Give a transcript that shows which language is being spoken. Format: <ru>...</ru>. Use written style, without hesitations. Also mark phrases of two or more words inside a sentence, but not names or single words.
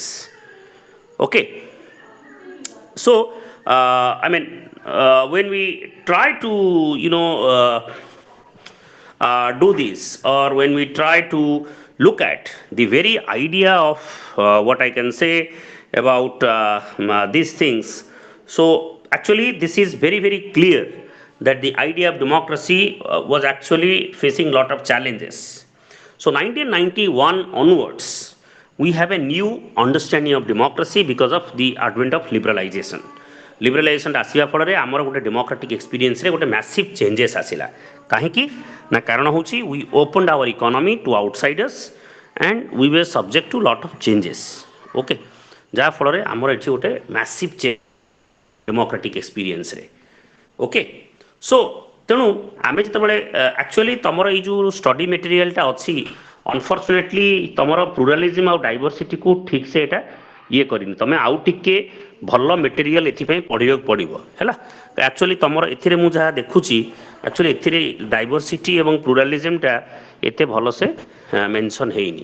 <en>Okay, so when we try to do this, or when we try to look at the very idea of what I can say about these things, so actually this is very very clear that the idea of democracy was actually facing a lot of challenges. So 1991 onwards, we have a new understanding of democracy because of the advent of liberalization.</en> <or>Liberalization ଆସିବା ଫଳରେ ଆମର ଗୋଟେ</or> <en>democratic experience</en> <or>ରେ ଗୋଟେ</or> <en>massive changes</en> <or>ଆସିଲା। କାହିଁକି ନା କାରଣ ହେଉଛି</or> <en>we opened our economy to outsiders and we were subject to lot of changes.</en> <or>Okay, ଯାହା ଫଳରେ ଆମର ଏଠି ଗୋଟେ</or> <en>massive change democratic experience</en> <or>ରେ।</or> <en>Okay, so</en> <or>ତେଣୁ ଆମେ ଯେତେବେଳେ actually ତମର ଏଇ ଯୋଉ</or> <en>study material</en> <or>ଟା ଅଛି, unfortunately ତମର pluralism ଆଉ diversity କୁ ଠିକ ସେ ଏଟା ଇଏ କରିନି। ତମେ ଆଉ ଟିକେ ଭଲ ମେଟେରିଆଲ ଏଥିପାଇଁ ପଢ଼ିବାକୁ ପଡ଼ିବ ହେଲା। ଆକ୍ଚୁଆଲି ତମର ଏଥିରେ ମୁଁ ଯାହା ଦେଖୁଛି, ଆକ୍ଚୁଆଲି ଏଥିରେ ଡାଇଭରସିଟି ଏବଂ ପ୍ଲୁରାଲିଜିମଟା ଏତେ ଭଲସେ ମେନସନ୍ ହେଇନି।</or>